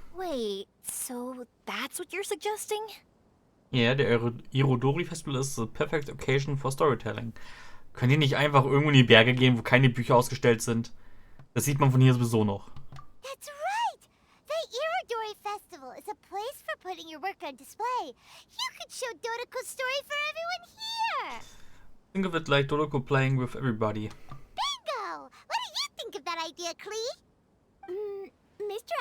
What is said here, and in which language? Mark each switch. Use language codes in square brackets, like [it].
[en] Wait, so that's what you're suggesting? [de] Ja, der [en] Irodori Festival [de] ist [en] the perfect occasion for storytelling. [de] Könnt ihr nicht einfach irgendwo in die Berge gehen, wo keine Bücher ausgestellt sind? Das sieht man von hier sowieso noch. [en] That's right! The Iridori Festival is a place for putting your work on display. You could show Dodoko's story for everyone here! Think of it like Dodoko playing with everybody. Bingo! What do you think of that idea, Klee? Mr.